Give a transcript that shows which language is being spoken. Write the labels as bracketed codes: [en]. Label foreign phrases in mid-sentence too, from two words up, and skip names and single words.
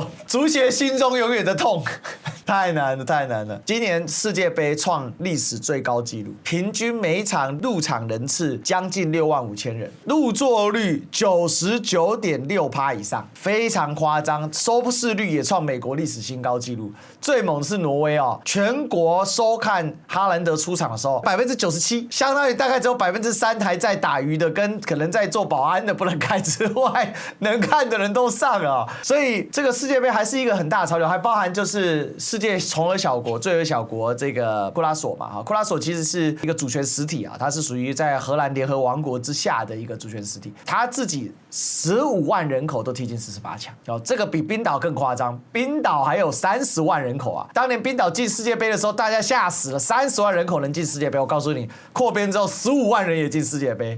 [zh] 足協心中永遠的痛，太難了。今年世界杯創歷史最高紀錄，平均每一場入場人次將近65000人，入座率99.6%以上，非常誇張。收視率也創美國歷史新高紀錄。最猛的是挪威哦，全國收看哈蘭德出場的時候，97%，相當於大概只有3%還在打魚的跟可能在做保安的不能看之外，能看的人都上了，所以這個世界杯還是一個很大的潮流，還包含就是世界從兒小國、最兒小國這個庫拉索嘛，哈，庫拉索其實是一個主權實體啊，它是屬於在荷蘭聯合王國之下的一個主權實體，它自己15萬人口都踢進48強，哦，這個比冰島更誇張，冰島還有30萬人口啊，當年冰島進世界杯的時候，大家嚇死了，30萬人口能進世界杯，我告訴你，擴編之後15萬人也進世界杯。